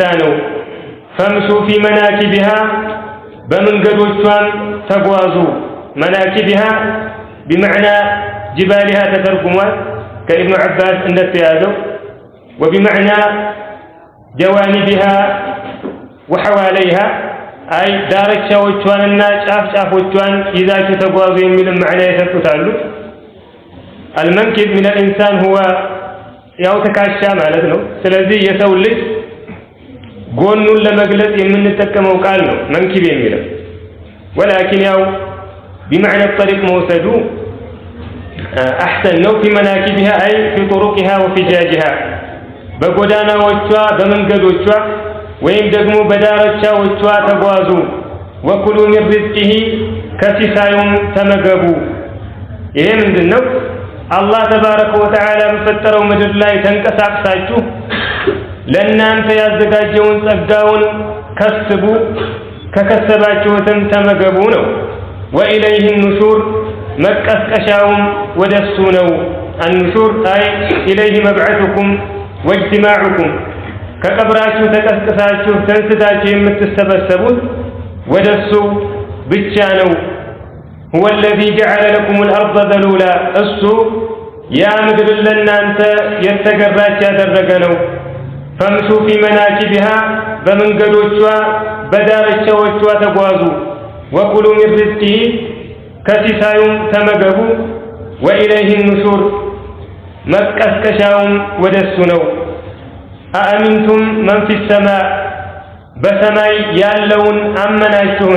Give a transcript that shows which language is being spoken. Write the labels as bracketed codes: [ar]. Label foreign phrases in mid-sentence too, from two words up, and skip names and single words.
[am] ነው። [ar] فامشوا في مناكبها [am] በመንገዶቿም ተጓዙ። [ar] مناكبها بمعنى جبالها [am] ተተርጉሟል ከኢብኑ ዐባስ እንደተያዘው [ar] وبمعنى جوانبها وحواليها أي [am] ዳርቻዎቿንና ጫፍጫፎቿን ይዛችሁ ተጓዙ የሚል ማዕና ይሰጡታሉ። [ar] المنكب من الإنسان هو [am] ያው ተካሻ ማለት ነው። ስለዚህ የሰው ልጅ ጎኑን ለመግለጽ የምንጠቀመው ቃል ነው መንኪብ የሚለው ولكن ያው [ar] بمعنى الطريق موسد [am] أحسن ነው [ar] في مناكبها أي في طرقها وفجاجها [am] በጎዳናዎቿ በመንገዶቿ ወይም ደግሞ በዳርቻዎቿ ተጓዙ። [ar] وكلوا من رزقه [am] ከሲሳዩም ተመገቡ። ይሄ ምንድነው? አላህ [ar] تبارك وتعالى [am] በፈጠረው ምድር ላይ ተንቀሳቅሳችሁ ለእናንተ ያዘጋጀውን ጸጋውን ከስቡ፣ ከከሰባችሁትም ተመገቡ ነው። [ar] وإليه النشور [am] መቀስቀሻውም ወደሱ ነው። [ar] النشور أي إليه مبعثكم واجتماعكم [am] ከቀብራችሁ ተቀስቅሳችሁ ተንስታችሁ የምትሰበሰቡት ወደሱ ብቻ ነው። [ar] هو الذي جعل لكم الأرض ذلولا [am] እሱ ያ ምድር ለእናንተ የተገራች ያደረገ ነው። [ar] فامشوا في مناكبها [am] በመንገዶቿ በዳርቻዎቿ ተጓዙ። [ar] وكلوا من رزقه [am] ከሲሳዩም ተመገቡ። [ar] وإليه النشور [am] መቀስቀሻውም ወደሱ ነው። [ar] أأمنتم من في السماء [am] በሰማይ ያለውን አመናችሁን?